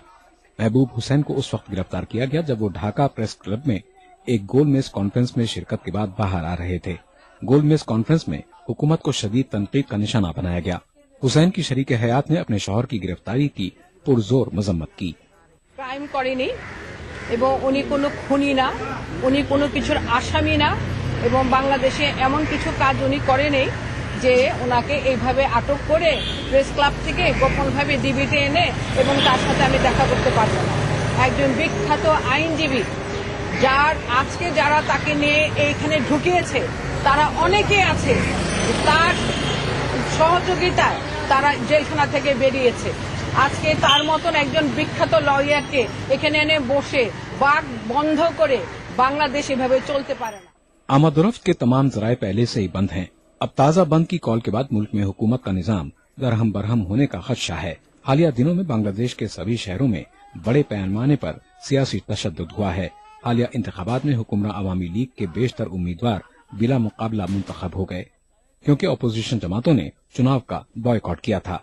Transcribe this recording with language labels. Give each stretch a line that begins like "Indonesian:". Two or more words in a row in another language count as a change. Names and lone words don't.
Urdu: محبوب حسین کو اس وقت گرفتار کیا گیا جب وہ ڈھاکہ پریس کلب میں ایک گول میز کانفرنس میں شرکت کے بعد باہر آ رہے تھے. گول میز کانفرنس میں حکومت کو شدید تنقید کا نشانہ بنایا گیا. حسین کی شریک حیات نے اپنے شوہر کی گرفتاری کی پرزور مذمت کی.
Bangla: ক্রাইম করেনি এবং উনি কোনো খুনি না, উনি কোনো কিছুর আসামি না এবং বাংলাদেশে এমন কিছু কাজ উনি করেনি যে ওনাকে এইভাবে আটক করে প্রেস ক্লাব থেকে গোপনভাবে ডিবিতে এনে এবং তার সাথে আমি দেখা করতে পারবো না. একজন বিখ্যাত আইনজীবী যার আজকে যারা তাকে নিয়ে এইখানে ঢুকিয়েছে তারা অনেকে আছে, তার সহযোগিতায় তারা জেলখানা থেকে বেরিয়েছে. আজকে তার মতন একজন বিখ্যাত লয়ারকে এখানে এনে বসে বাক বন্ধ করে বাংলাদেশ এভাবে চলতে পারে না.
Urdu: آمد رفت کے تمام ذرائع پہلے سے ہی بند ہیں۔ اب تازہ بند کی کال کے بعد ملک میں حکومت کا نظام درہم برہم ہونے کا خدشہ ہے. حالیہ دنوں میں بنگلہ دیش کے سبھی شہروں میں بڑے پیمانے پر سیاسی تشدد ہوا ہے. حالیہ انتخابات میں حکمران عوامی لیگ کے بیشتر امیدوار بلا مقابلہ منتخب ہو گئے کیونکہ اپوزیشن جماعتوں نے چناؤ کا بائیکاٹ کیا تھا.